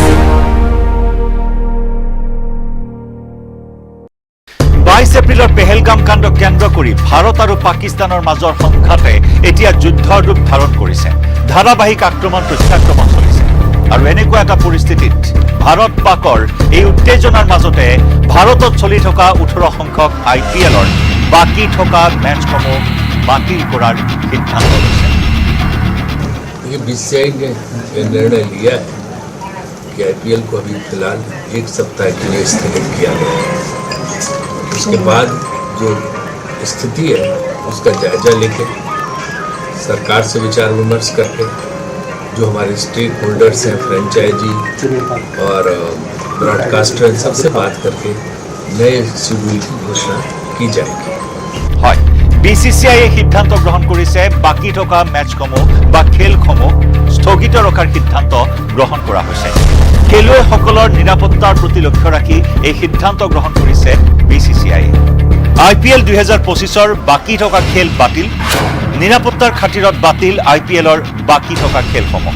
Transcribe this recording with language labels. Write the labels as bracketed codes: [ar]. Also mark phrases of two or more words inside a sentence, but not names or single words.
[as] 22 এপ্ৰিলৰ পেহেলগাম কাণ্ড কেন্দ্ৰ কৰি ভাৰত আৰু পাকিস্তানৰ মাজৰ সংঘাতে এতিয়া যুদ্ধৰ ৰূপ ধাৰণ কৰিছে। ধাৰাবাহিক আক্ৰমণ প্ৰত্যাক্ৰমণ চলিছে আৰু এনেকুৱা এটা পৰিস্থিতিত ভাৰত পাকৰ এই উত্তেজনাৰ মাজতে ভাৰতত চলি থকা 18 সংখ্যক IPLৰ বাকী থকা মেচসমূহ বাতিল কৰাৰ সিদ্ধান্ত লৈছে। [hi] BCCI ने निर्णय लिया है कि IPL को अभी फिलहाल 1 सप्ताह के लिए स्थगित किया गया है। उसके बाद जो स्थिति है उसका जायजा लेके सरकार से विचार विमर्श करके जो हमारे [en] stake holders [hi] हैं, फ्रेंचाइजी और ब्रॉडकास्टर, इन सबसे बात करके नए शेड्यूल की घोषणा की जाएगी। [as] হয়, BCCI সিদ্ধান্ত গ্ৰহণ কৰিছে বাকী থকা মেচসমূহ বা খেলসমূহ স্থগিত ৰখাৰ সিদ্ধান্ত গ্ৰহণ কৰা হৈছে। খেলুৱৈসকলৰ নিৰাপত্তাৰ প্ৰতি লক্ষ্য ৰাখি এই সিদ্ধান্ত গ্ৰহণ কৰিছে BCCI। IPL 2025ৰ বাকী থকা খেল বাতিল, নিৰাপত্তাৰ খাতিৰত বাতিল IPLৰ বাকী থকা খেলসমূহ।